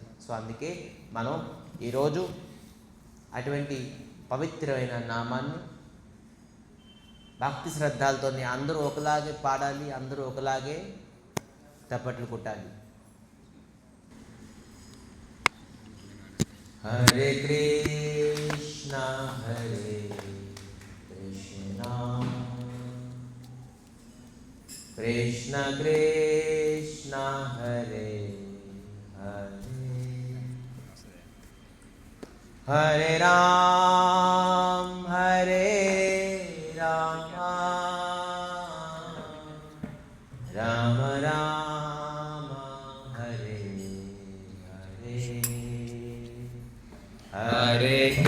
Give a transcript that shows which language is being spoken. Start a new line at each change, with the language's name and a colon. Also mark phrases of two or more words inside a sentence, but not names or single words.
Telugu: సో అందుకే మనం ఈరోజు అటువంటి పవిత్రమైన నామాన్ని భక్తి శ్రద్ధలతో అందరూ ఒకలాగే పాడాలి, అందరూ ఒకలాగే తప్పట్లు కొట్టాలి. హరే కృష్ణ కృష్ణ కృష్ణ హరే హరే, హరే రామ రామ రామ హరే హరే, హరే